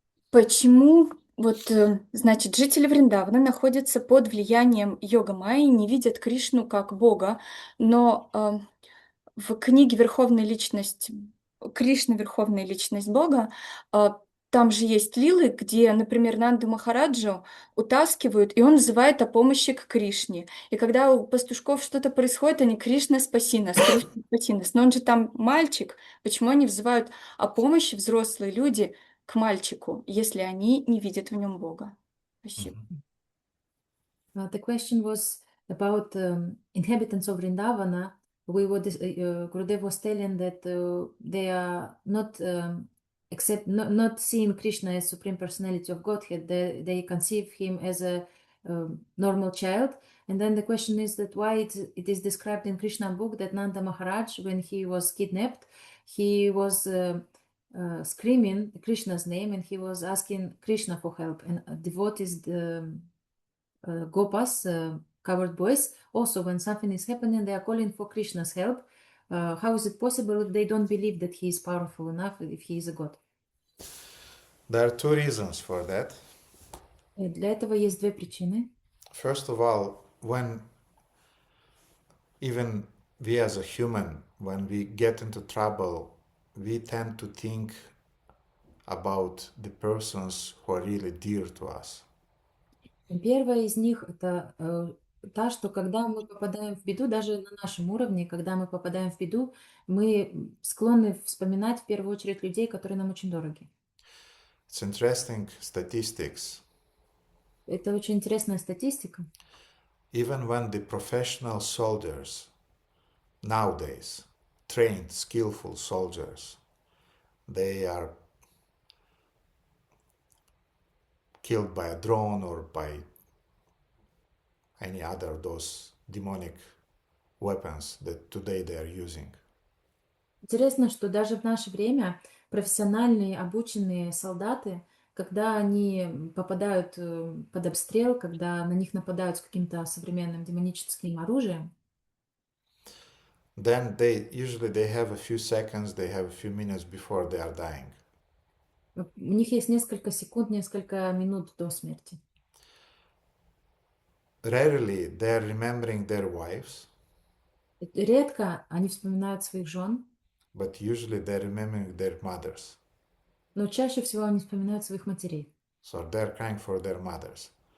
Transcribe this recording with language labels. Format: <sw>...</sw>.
<ru>Почему, значит, жители Вриндавана находятся под влиянием йога-майи, не видят Кришну как Бога, но в книге «Верховная личность», Кришна, Верховная личность Бога, там же есть лилы, где, например, Нанду Махараджу утаскивают, и он называет о помощи к Кришне. И когда у пастушков что-то происходит, они «Кришна, спаси нас, Кришна, спаси нас». Но он же там мальчик. Почему они взывают о помощи, взрослые люди, к мальчику, если они не видят в нем Бога? Спасибо.</ru> <en>The question was about inhabitants of Vrindavana. Gurudev was telling that they are not not seeing Krishna as Supreme Personality of Godhead. They conceive him as a normal child. And then the question is that why it is described in Krishna book that Nanda Maharaj, when he was kidnapped, he was screaming Krishna's name and he was asking Krishna for help. And devotees, Gopas, covered boys, also when something is happening, they are calling for Krishna's help. How is it possible if they don't believe that he is powerful enough, if he is a god? There are two reasons for that.</en> <ru>Для этого есть две причины.</ru> <en>First of all, when even we as a human, when we get into trouble, we tend to think about the persons who are really dear to us.</en> <ru>Первая из них это та, что когда мы попадаем в беду, даже на нашем уровне, когда мы попадаем в беду, мы склонны вспоминать в первую очередь людей, которые нам очень дороги.</ru> <en>It's interesting statistics.</en> <ru>Это очень интересная статистика.</ru> <en>Even when the professional soldiers nowadays, trained, skillful soldiers, they are killed by a drone or by any other of those demonic weapons that today they are using.</en> <ru>Интересно, что даже в наше время профессиональные, обученные солдаты, когда они попадают под обстрел, когда на них нападают с каким-то современным демоническим оружием,</ru> <en>then usually they have a few seconds, they have a few minutes before they are dying.</en> <ru>У них есть несколько секунд, несколько минут до смерти.</ru> <en>Rarely they are remembering their wives,</en> <ru>Редко они вспоминают своих жен,</ru> <en>but usually they're remembering their mothers.</en> <ru>но чаще всего они вспоминают своих матерей.</ru> <en>So they're crying for their mothers.</en>